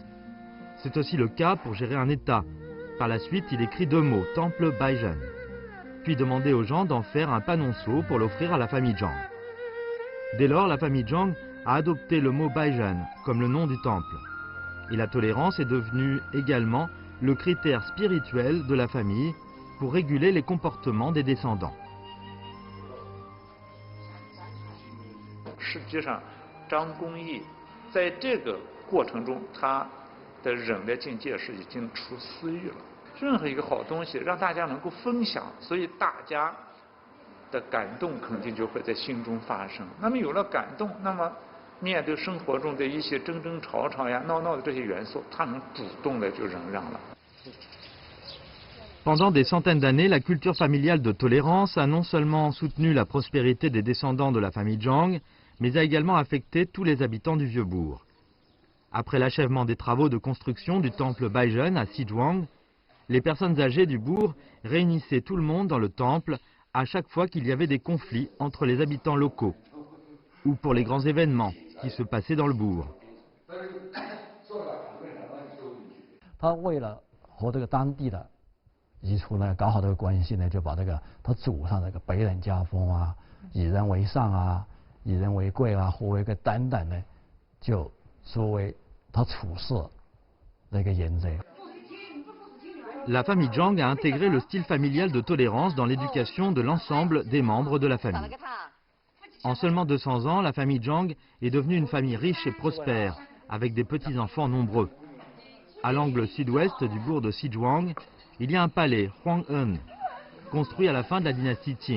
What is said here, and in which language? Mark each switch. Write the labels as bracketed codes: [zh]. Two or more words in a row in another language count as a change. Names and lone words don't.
[fr] C'est aussi le cas pour gérer un État. Par la suite, il écrit 2 mots, temple Baizhen, puis demandait aux gens d'en faire un panonceau pour l'offrir à la famille Zhang. Dès lors, la famille Zhang a adopté le mot Baizhen comme le nom du temple. Et la tolérance est devenue également le critère spirituel de la famille pour réguler les comportements des descendants. [zh] 实际上，张公义在这个过程中，他的忍的境界是已经出私欲了。任何一个好东西，让大家能够分享，所以大家的感动肯定就会在心中发生。那么有了感动，那么面对生活中的一些争争吵吵呀、闹闹的这些元素，他能主动的就忍让了。 [fr] Pendant des centaines d'années, la culture familiale de tolérance a non seulement soutenu la prospérité des descendants de la famille Zhang, mais a également affecté tous les habitants du Vieux-Bourg. Après l'achèvement des travaux de construction du temple Baizhen à Xizhuang, les personnes âgées du bourg réunissaient tout le monde dans le temple à chaque fois qu'il y avait des conflits entre les habitants locaux ou pour les grands événements qui se passaient dans le bourg. [zh] 他为了和这个当地的彝族呢搞好这个关系呢，就把这个他祖上这个北人家风啊、以人为上啊、以人为贵啊、和为贵等等呢，就作为他处事的一个原则。 [fr] La famille Zhang a intégré le style familial de tolérance dans l'éducation de l'ensemble des membres de la famille. En seulement 200 ans, la famille Zhang est devenue une famille riche et prospère, avec des petits-enfants nombreux. À l'angle sud-ouest du bourg de Xizhuang, il y a un palais, Huang'en, construit à la fin de la dynastie Qing.